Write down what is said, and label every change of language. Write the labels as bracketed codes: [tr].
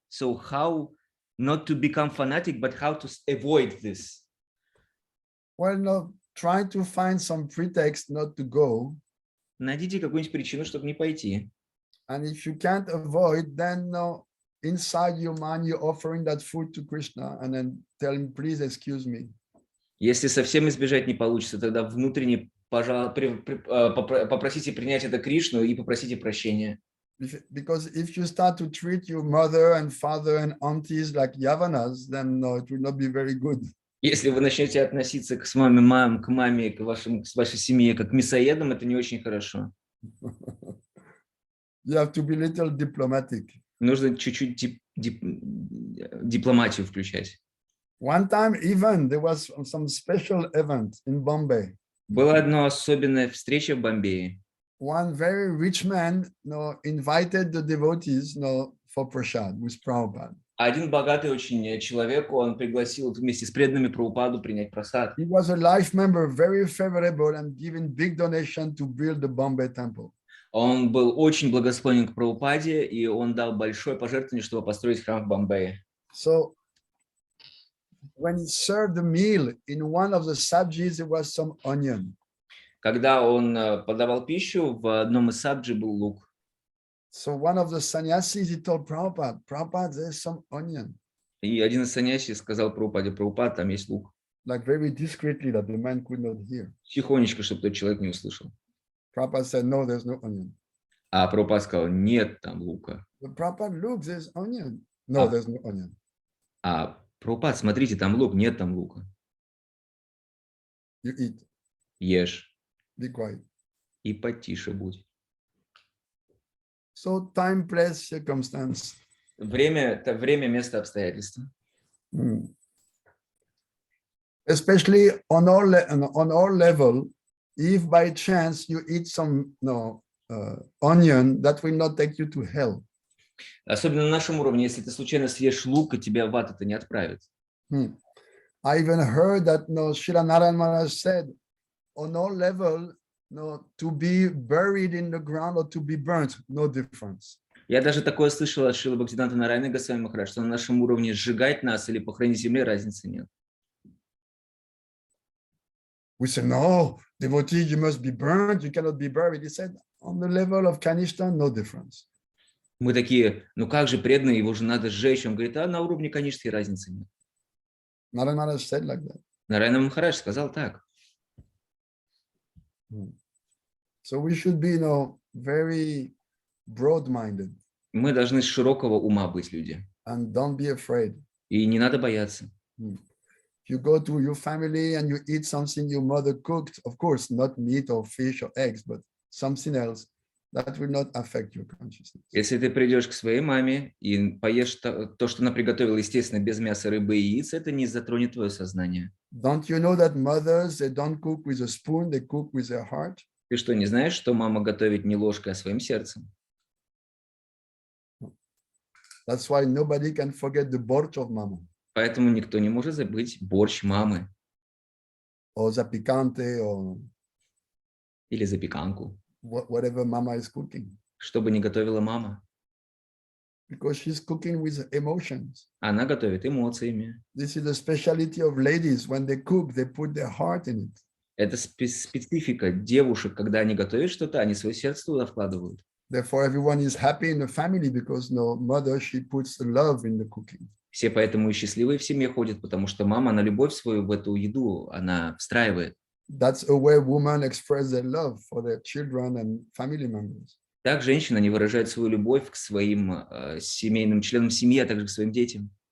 [en] So how not to become fanatic, but how to avoid this? Well, no, try to find some pretext not to go. [ru] Найдите какую-нибудь причину, чтобы не пойти. [en] And if you can't avoid, then inside your mind, you're offering that food to Krishna and then tell him, please excuse me. [ru] Если совсем избежать не получится, тогда внутренне, попросите принять это Кришну и попросите прощения. [en] Because if you start to treat your mother and father and aunties like yavanas, then no, it will not be very good. [ru] Если вы начнете относиться к маме, к вашей семье, как к мясоедам, это не очень хорошо. [en] You have to be a little diplomatic. [ru] Нужно чуть-чуть дипломатию включать. [en] One time even there was some special event in Bombay. [ru] Была одна особенная встреча в Бомбее. [en] One very rich man invited the devotees for prasad with Prabhupada. [ru] Один богатый очень человек, он пригласил вместе с преданными Прабхупаду принять прасад. [en] He was a life member, very favorable, and giving big donation to build the Bombay temple. [ru] Он был очень благосклонен к Прабхупаде, и он дал большое пожертвование, чтобы построить храм в Бомбее. [en] So when he served the meal, in one of the sabjis there was some onion. [ru] Когда он подавал пищу, в одном из сабджи был лук. [en] So one of the sannyasis, he told Prabhupada, Prabhupada, there's some onion. [ru] И один из саньяси сказал Прабхупаде: Прабхупад, там есть лук. [en] Like very discreetly that the man could not hear. [ru] Тихонечко, чтобы тот человек не услышал. [en] Prabhupada said, no, there's no onion. [ru] А Прабхупад сказал: нет там лука. [en] But Prabhupada, look, there's onion. No, there's no onion. [ru] А Прабхупад, смотрите, там лук, нет там лука. [en] You eat, [ru] Ешь [en] be quiet. [ru] и потише будь. [en] So time, place, circumstance. [ru] Время, место, обстоятельства. [en] Especially on our level, if by chance you eat some onion, that will not take you to hell. [ru] Особенно на нашем уровне, если ты случайно съешь лук, и тебя в ад это не отправит. [en] I even heard that Srila Narayana Maharaj said, on our level, to be buried in the ground or to be burnt, no difference. [ru] Я даже такое слышал от Шрилы Бхактиведанты Махараджа, что на нашем уровне сжигать нас или похоронить в земле разницы нет. [en] We say, no, devotee, you must be burned, you cannot be buried. He said, on the level of Kanishta, no difference. [ru] Мы такие: ну как же преданный, его же надо сжечь. Он говорит: а на уровне Каништы разницы нет. [en] Narayana Maharaj said like that. [ru] Нарайана Махарадж сказал так. [en] So we should be, very broad-minded. [ru] Мы должны с широкого ума быть люди. [en] And don't be afraid. [ru] И не надо бояться. [en] If you go to your family and you eat something your mother cooked, of course, not meat or fish or eggs, but something else, that will not affect your consciousness. [ru] Если ты придешь к своей маме и поешь то, что она приготовила, естественно, без мяса, рыбы и яиц, это не затронет твое сознание. [en] Don't you know that mothers, they don't cook with a spoon, they cook with their heart? [ru] Ты что, не знаешь, что мама готовит не ложкой, а своим сердцем? [en] That's why nobody can forget the borch of mama. [ru] Поэтому никто не может забыть борщ мамы. [en] Or zapicante, or [ru] Или запеканку. [en] whatever mama is cooking. [ru] Что бы ни готовила мама. [en] Because she's cooking with emotions. [ru] Она готовит эмоциями. [en] This is the specialty of ladies. When they cook, they put their heart in it. [ru] Это специфика девушек, когда они готовят что-то, они свое сердце туда вкладывают. [en] Therefore, everyone is happy in the family because mother, she puts the love in the cooking. [ru] Все поэтому и счастливые в семье ходят, потому что мама, она любовь свою в эту еду, она встраивает. [en] That's a way women express their love for their children and family members. [ru] Так женщины, они выражают свою любовь к своим семейным членам семьи, а также к своим детям.